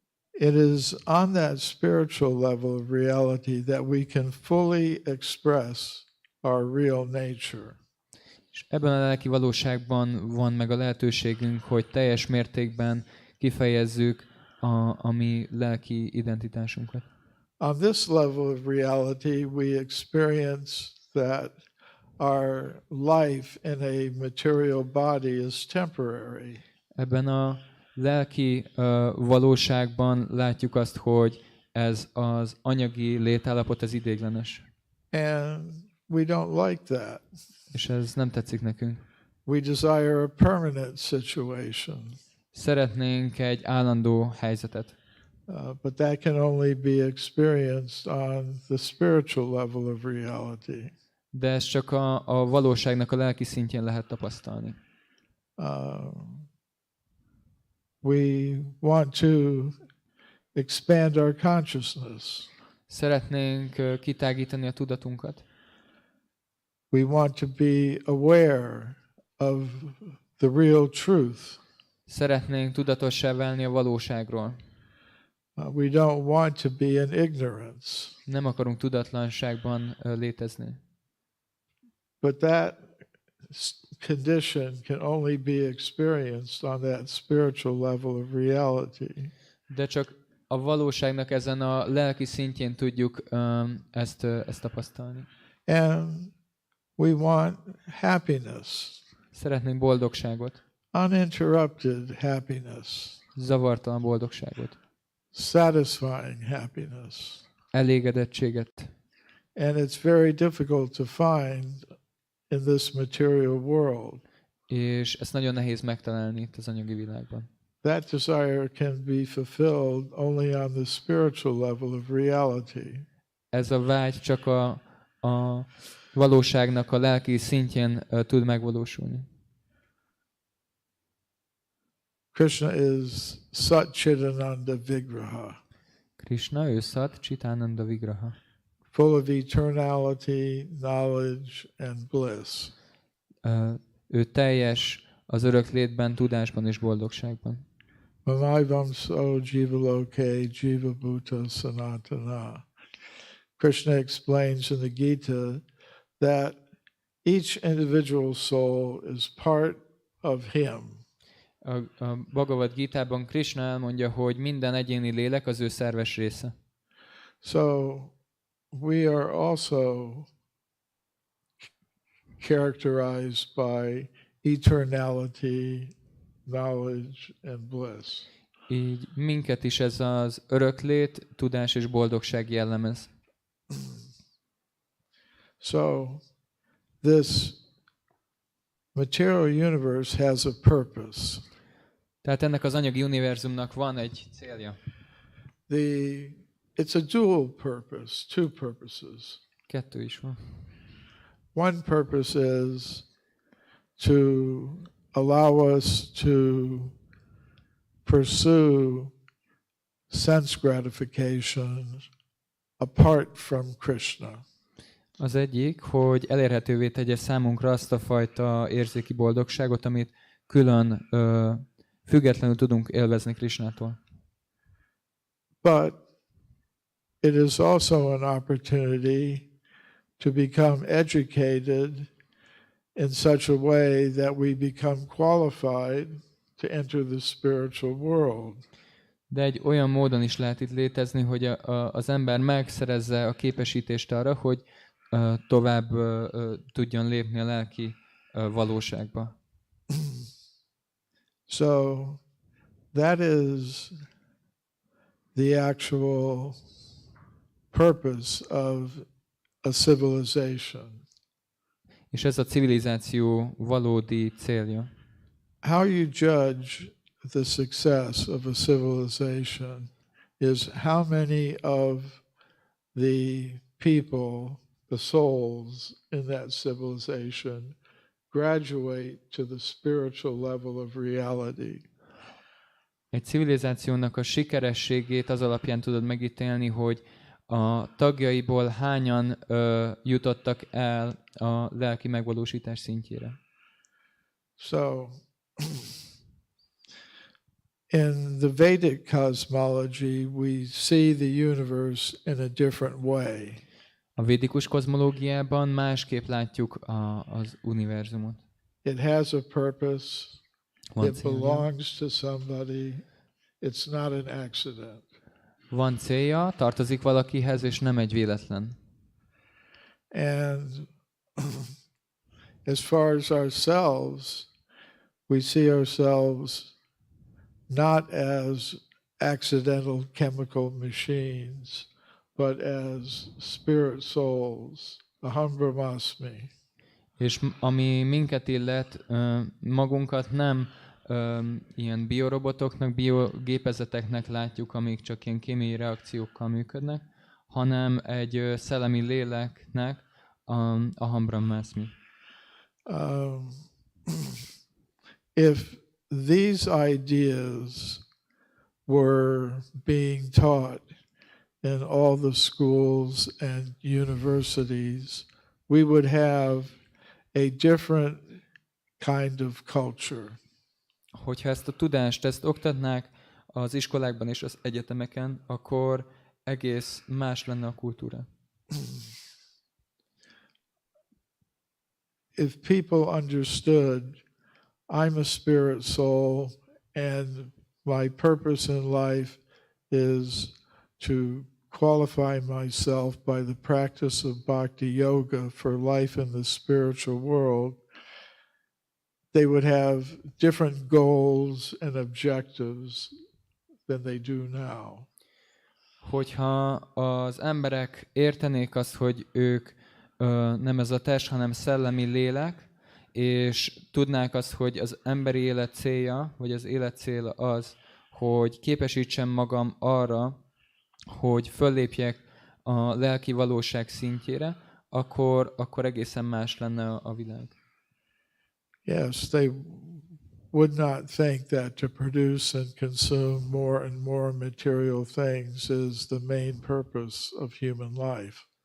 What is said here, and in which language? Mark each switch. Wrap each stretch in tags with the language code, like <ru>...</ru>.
<en>It is on that spiritual level of reality that we can fully express our real nature.</en> <hu>És ebben a lelki valóságban van meg a lehetőségünk, hogy teljes mértékben kifejezzük a mi lelki identitásunkat.</hu> <en>On this level of reality, we experience that our life in a material body is temporary.</en> <hu>Ebben a lelki valóságban látjuk azt, hogy ez az anyagi létállapot, ez ideiglenes.</hu> <en>And we don't like that.</en> <hu>És ez nem tetszik nekünk.</hu> <en>We desire a permanent situation.</en> <hu>Szeretnénk egy állandó helyzetet.</hu> <en>But that can only be experienced on the spiritual level of reality.</en> <hu>De ez csak a valóságnak a lelki szintjén lehet tapasztalni.</hu> <en>We want to expand our consciousness.</en> <hu>Szeretnénk kitágítani a tudatunkat.</hu> <en>We want to be aware of the real truth.</en> <hu>Szeretnénk tudatossá válni a valóságról.</hu> <en>We don't want to be in ignorance.</en> <hu>Nem akarunk tudatlanságban létezni.</hu> <en>But that condition can only be experienced on that spiritual level of reality.</en> <hu>De csak a valóságnak ezen a lelki szintjén tudjuk ezt tapasztalni.</hu> <en>And we want happiness.</en> <hu>Szeretnénk boldogságot.</hu> <en>Uninterrupted happiness.</en> <hu>Zavartalan boldogságot.</hu> <en>Satisfying happiness.</en> <hu>Elégedettséget.</hu> <en>And it's very difficult to find in this material world.</en> <hu>És ezt nagyon nehéz megtalálni itt az anyagi világban.</hu> <en>That desire can be fulfilled only on the spiritual level of reality.</en> <hu>Ez a vágy csak a valóságnak a lelki szintjén tud megvalósulni.</hu> <en>Krishna is Sat Chidananda Vigraha.</en> <hu>Krishna, ő Sat Chitananda Vigraha.</hu> <en>Full of eternality, knowledge and bliss.</en> <hu>Ő teljes az örök létben, tudásban és boldogságban.</hu> <sa>Mamaivam jiva loke jiva bhuta sanatana.</sa> <en>Krishna explains in the Gita that each individual soul is part of him.</en> <hu>A Bhagavad Gitában Krishna elmondja, hogy minden egyéni lélek az ő szerves része.</hu> <en>So we are also characterized by eternality, knowledge and bliss.</en> <hu>Így minket is ez az öröklét, tudás és boldogság jellemez.</hu> <en>So this material universe has a purpose.</en> <hu>Tehát ennek az anyagi univerzumnak van egy célja.</hu> <en>It's a dual purpose, two purposes.</en> <hu>Kettő is van.</hu> <en>One purpose is to allow us to pursue sense gratification apart from Krishna.</en> <hu>Az egyik, hogy elérhetővé tegye számunkra azt a fajta érzéki boldogságot, amit külön, függetlenül tudunk élvezni Krishnától.</hu> <en>But it is also an opportunity to become educated in such a way that we become qualified to enter the spiritual world.</en> <hu>De egy olyan módon is lehet itt létezni, hogy az ember megszerezze a képesítést arra, hogy tovább tudjon lépni a lelki valóságba.</hu> <en>So that is the actual purpose of a civilization.</en> <hu>És ez a civilizáció valódi célja.</hu> <en>How you judge the success of a civilization is how many of the people, the souls in that civilization, graduate to the spiritual level of reality.</en> <hu>Egy civilizációnak a sikerességét az alapján tudod megítélni, hogy a tagjaiból hányan jutottak el a lelki megvalósítás szintjére.</hu> <en>So, in the Vedic cosmology, we see the universe in a different way.</en> <hu>A védikus kozmológiában másképp látjuk az univerzumot.</hu> <en>It has a purpose.</en> <hu>Van</hu> <en>It</en> <hu>célja.</hu> <en>belongs to somebody. It's not an accident.</en> <hu>Van célja, tartozik valakihez, és nem egy véletlen.</hu> <en>And as far as ourselves, we see ourselves not as accidental chemical machines, but as spirit souls,</en> <sa>aham brahmasmi.</sa> <hu>És ami minket illet, magunkat nem ilyen biorobotoknak, biogépezeteknek látjuk, amik csak ilyen kémiai reakciókkal működnek, hanem egy szellemi léleknek,</hu> <sa>aham brahmasmi.</sa> <en>If these ideas were being taught in all the schools and universities, we would have a different kind of culture.</en> <hu>Hogyha ezt a tudást, ezt oktatnák az iskolákban és az egyetemeken, akkor egész más lenne a kultúra.</hu> <en>If people understood, I'm a spirit soul and my purpose in life is to qualify myself by the practice of bhakti yoga for life in the spiritual world, they would have different goals and objectives than they do now.</en> <hu>Hogyha az emberek értenék azt, hogy ők nem ez a test, hanem szellemi lélek, és tudnák azt, hogy az emberi élet célja, vagy az élet célja az, hogy képesítsem magam arra, hogy föllépjek a lelki valóság szintjére, akkor egészen más lenne a világ.</hu> <en>Yes, they would not think that to produce and consume more and more material things is the main purpose of human life.</en>